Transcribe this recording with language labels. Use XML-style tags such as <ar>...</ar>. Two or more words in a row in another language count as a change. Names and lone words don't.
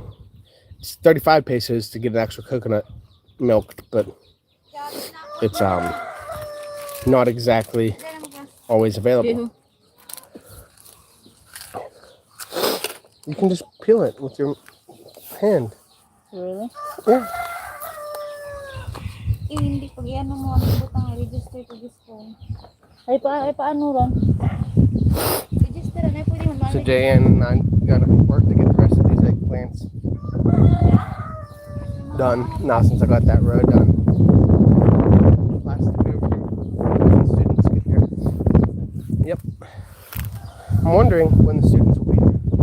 <en>It's 35 pesos to get an actual coconut milked, but it's not exactly always available. You can just peel it with your hand. Really? Yeah.</en> <hil>Hindi pag ano mo ang butang</hil> <en>register to this phone.</en> <hil>Ay paano ron? Register na pwede mo</hil> <en>So Jan and I gotta work to get the rest of these eggplants done. Now since I got that row done. Plastic over here. When the students get here. Yep. I'm wondering when the students will be here.</en>